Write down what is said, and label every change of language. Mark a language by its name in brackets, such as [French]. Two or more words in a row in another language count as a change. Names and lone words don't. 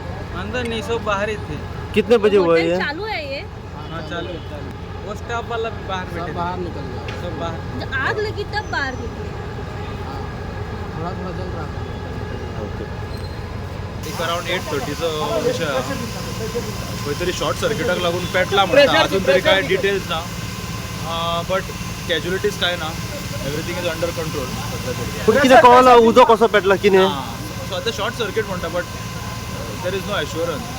[Hindi] अंदर नहीं, सब बाहर ही थे. कितने बजे हुआ होटल ये? चालू है ये? हाँ चालू है, चालू. वो स्टाफ वाला भी बाहर बैठे, बाहर निकल गया, सब बाहर. जब आग लगी तब बाहर निकले? थोड़ा थोड़ा जल रहा था. [Konkani] एक अराउंड 8:30 विषय हा. खंयतरी शॉर्ट सर्किटाक लागून पेटला म्हणटा. अजून तरी काय डिटेल्स ना, [English] but casualties [Konkani] काय ना. [English] everything is under control [Konkani] सध्या तरी. कितें कळना उजो कसो पेटला कितें? सध्या शॉर्ट सर्किट म्हणटा, [English] but there is no assurance.